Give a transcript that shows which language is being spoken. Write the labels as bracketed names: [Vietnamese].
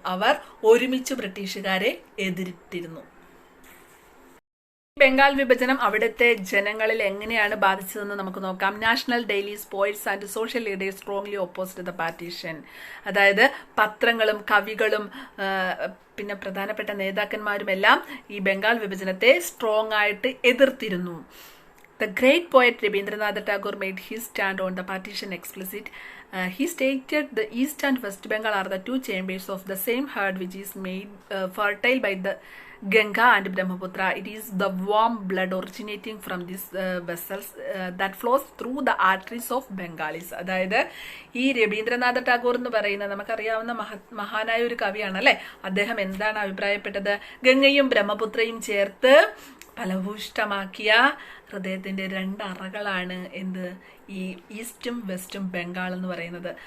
[Malayalam] അവർ ഒരുമിച്ച് ബ്രിട്ടീഷുകാരെ എതിരിട്ടിരുന്നു. ബംഗാൾ വിഭജനം അവിടുത്തെ ജനങ്ങളിൽ എങ്ങനെയാണ് ബാധിച്ചതെന്ന് നമുക്ക് നോക്കാം. [English] National dailies, poets and social leaders strongly opposite the partition. [Malayalam] അതായത് പത്രങ്ങളും കവികളും പിന്നെ പ്രധാനപ്പെട്ട നേതാക്കന്മാരുമെല്ലാം ഈ ബംഗാൾ വിഭജനത്തെ സ്ട്രോങ് ആയിട്ട് എതിർത്തിരുന്നു. [English] The great poet Rabindranath Tagore made his stand on the partition explicit. He stated the East and West Bengal are the 2 chambers of the same heart which is made fertile by the Ganga and Brahmaputra. It is the warm blood originating from these vessels that flows through the arteries of Bengalis. [Malayalam] അതായത് ഈ രവീന്ദ്രനാഥ ടാഗോർ എന്ന് പറയുന്ന നമുക്കറിയാവുന്ന മഹാനായ ഒരു കവിയാണ് അല്ലെ. അദ്ദേഹം എന്താണ് അഭിപ്രായപ്പെട്ടത്? ഗംഗയും ബ്രഹ്മപുത്രയും ചേർത്ത് ഫലഭൂഷ്ടമാക്കിയ ഹൃദയത്തിന്റെ 2 അറകളാണ് ഈ ഈസ്റ്റും വെസ്റ്റും ബംഗാൾ എന്ന് പറയുന്നത്.